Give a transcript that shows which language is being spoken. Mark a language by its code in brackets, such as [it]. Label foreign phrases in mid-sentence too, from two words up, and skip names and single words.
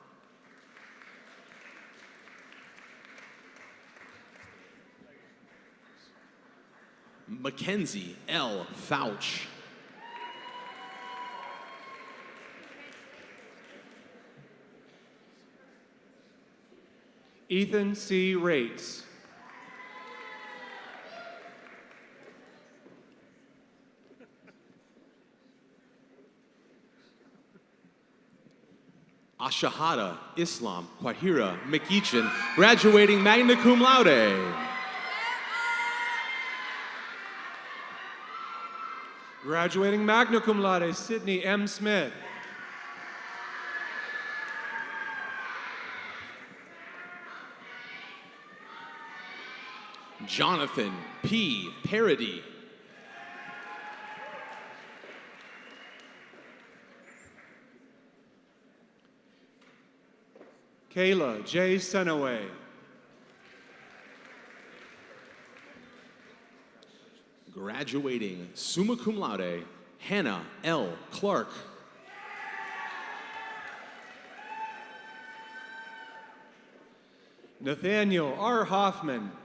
[en] Mackenzie L. Fouch. Ethan C. Rates. Ashahada Islam Quahira McEachin, graduating [la] magna cum laude. [en] Graduating [la] magna cum laude, [en] Sydney M. Smith. Jonathan P. Parody. Kayla J. Senaway. Graduating [la] summa cum laude, [en] Hannah L. Clark. Nathaniel R. Hoffman.